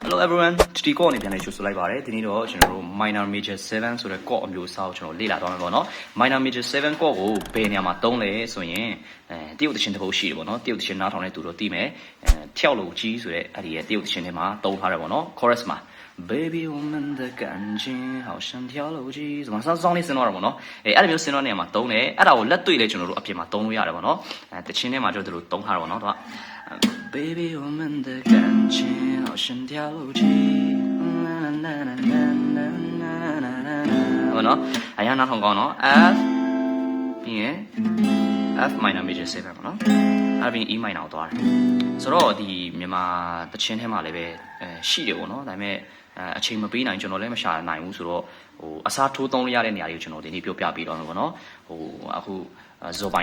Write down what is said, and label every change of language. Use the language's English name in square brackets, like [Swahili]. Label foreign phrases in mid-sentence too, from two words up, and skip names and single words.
[Burmese] everyone ဒီကော့အနေပြန်လေးချိုးဆိုလိုက်ပါတယ်ဒီနေ့တော့ကျွန်တော်တို့ [English] minor major 7 [Burmese] ဆိုတဲ့ကော့အမျိုးအစားကိုကျွန်တော်လေ့လာသွားမယ်ပေါ့နော် [English] minor major 7 [Burmese] ကော့ ကိုဘယ်နေရာမှာသုံးလဲဆိုရင်တရုတ်သချင်းတစ်ပုဒ်ရှိတယ်ပေါ့နော်တရုတ်သချင်းနားထောင်တဲ့သူတို့သိမယ်跳楼机ဆိုတဲ့အဲ့ဒီရဲ့တရုတ်သချင်းထဲမှာသုံးထားတယ်ပေါ့နော် chorus မှာ [Chinese] baby 我们的感情好像跳楼机 [Burmese] ဆိုမှစောင်းလေးစင်တော့တယ်ပေါ့နော်အဲ့လိုမျိုးစင်တော့နေရာမှာသုံးတယ်အဲ့ဒါကိုလက်တွေ့လေးကျွန်တော်တို့အပြင်မှာသုံးလို့ရတယ်ပေါ့နော်တချင်းထဲမှာကျွန်တော်တို့သုံးထားတယ်ပေါ့နော်သူက [Chinese] Baby 我们的感情好像跳楼机 [Burmese] ဟုတ်နော်အရင်နောက်ထောင်ကောင်းနော် F ပြီးရင် [English] F minor major 7 [Burmese] ပေါ့နော်အဲ့ပြီး [English] E minor [Burmese] ကိုသွားတယ်ဆိုတော့ဒီမြန်မာတချင်းထဲမှာလည်းပဲရှိတယ်ပေါ့နော်ဒါပေမဲ့အချိန်မပေးနိုင်ကျွန်တော်လည်းမရှာနိုင်ဘူးဆိုတော့အစားထိုးသုံးရတဲ့နေရာတွေကိုကျွန်တော်ဒီနေ့ပြောပြပေးတော့မယ်ပေါ့နော်အခုဇော်ပိုင်